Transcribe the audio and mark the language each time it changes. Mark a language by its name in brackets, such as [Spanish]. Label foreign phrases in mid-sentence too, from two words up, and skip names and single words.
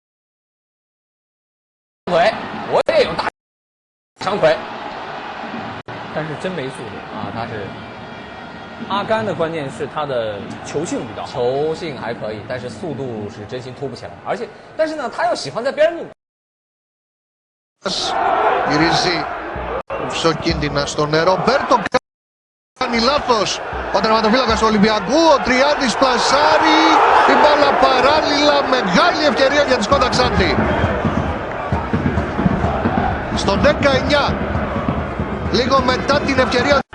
[Chinese] 腿，我也有大长腿，但是真没速度啊，他是。阿甘的关键是他的球性比较好，球性还可以，但是速度是真心突不起来。但是呢，他又喜欢在边路。 [Greek] Γυρίζει ψοκίνδυνα στον Ρομπέρτο. Κάνει λάθος ο τερματοφύλακας του Ολυμπιακού. Ο Τριάντης πλασάρει την μπάλα παράλληλα. Μεγάλη ευκαιρία για τη Σκόντα Ξάνθη. Στο 19, λίγο μετά την ευκαιρία.